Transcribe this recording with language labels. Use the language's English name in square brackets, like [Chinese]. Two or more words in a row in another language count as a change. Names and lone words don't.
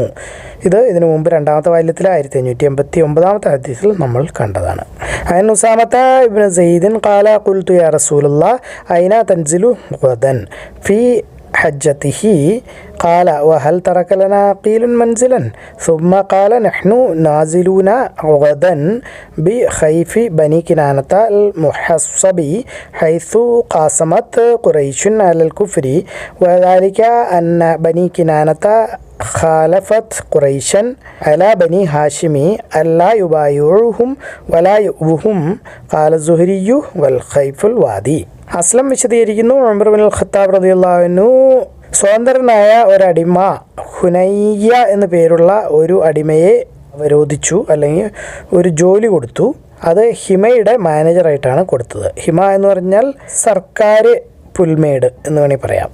[Malayalam] ഇതിനു മുമ്പ് 2ാമത്തെ വാല്യത്തിൽ 1589 ഹദീസിൽ നമ്മൾ കണ്ടതാണ്. [Arabic] عن أسامة بن زيد قال قلت يا رسول الله أين تنزل غدا في حجته قال وهل ترك لنا قيل منزلا ثم قال نحن نازلون غدا بخيف بني كنانة المحصب حيث قاسمت قريش على الكفر وذلك أن بني كنانة خالفت قريشا على بني هاشم ألا يبايعوهم ولا يؤوهم قال الزهري والخيف الوادي. [Malayalam] അസ്ലം വിശദീകരിക്കുന്നു, ഉമർ ഇബ്നുൽ ഖത്താബ് [Arabic] رضي الله عنه [Malayalam] സ്വതന്ത്രനായ ഒരടിമ, ഹുനയ്യ എന്നു പേരുള്ള ഒരു അടിമയെ അവരോധിച്ചു, അല്ലെങ്കിൽ ഒരു ജോലി കൊടുത്തു. അത് ഹിമയുടെ മാനേജറായിട്ടാണ് കൊടുത്തത്. ഹിമ എന്ന് പറഞ്ഞാൽ സർക്കാർ പുൽമേട് എന്ന് വേണമെങ്കിൽ പറയാം.